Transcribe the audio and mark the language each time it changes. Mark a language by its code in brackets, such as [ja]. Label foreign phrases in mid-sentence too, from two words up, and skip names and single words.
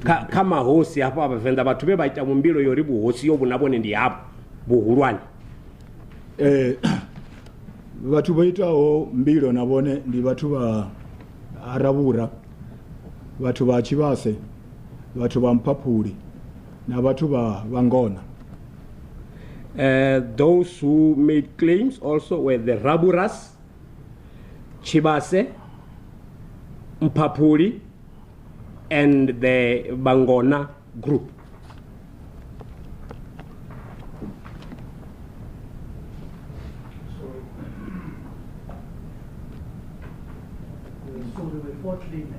[ve] kha mahosi hafha a Vhavenda vhathu be vha ita mbilo yo uri vhuhosi yo vhuna vhone ndi havho vhuhulwane. Vhathu vha itaho mbilo na vhone ndi vhathu vha Aravhura vhathu vha Tshivhase, vhathu vha Mphaphuli na vhathu vha Ngona. [en] Those who made claims also were the Raburas, Tshivhase, Mphaphuli, and the Bangona group. So there were 4 claimants.